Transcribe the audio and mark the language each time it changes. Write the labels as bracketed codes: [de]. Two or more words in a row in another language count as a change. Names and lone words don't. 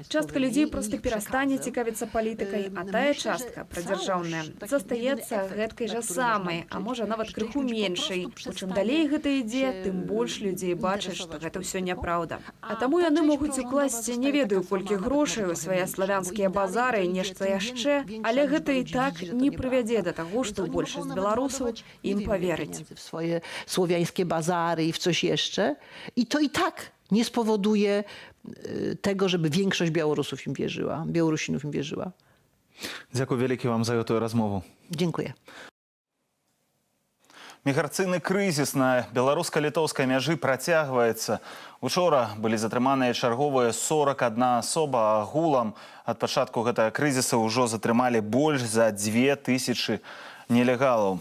[be] Частка людзей проста перастане цікавіцца палітыкай, а тая частка, прадзяржаўная, застаецца гэткай жа самай, а можа нават крыху меншай. У чым далей гэта ідзе, тым больш людзей бачаць, што гэта ўсё няпраўда. А таму яны могуць укласці не ведаю колькі грошай у свае славянскія базары, нешта яшчэ, але гэта і так не прывядзе да таго, што большасць беларусаў ім поверыць. [pl] W swoje słowiańskie bazary i w coś jeszcze. I to i tak nie spowoduje tego, żeby większość Białorusów im wierzyła, Białorusinów im wierzyła. [be] Дзякуй вялікі вам за гэтую размову. [pl] Dziękuję. [be] Міграцыйны крызіс на беларуска-літоўскай мяжы працягваецца. Учора былі затрыманыя чарговыя 41 асоба, агулам ад пачатку гэтага крызіса ўжо затрымалі больш за 2000 нелегалаў.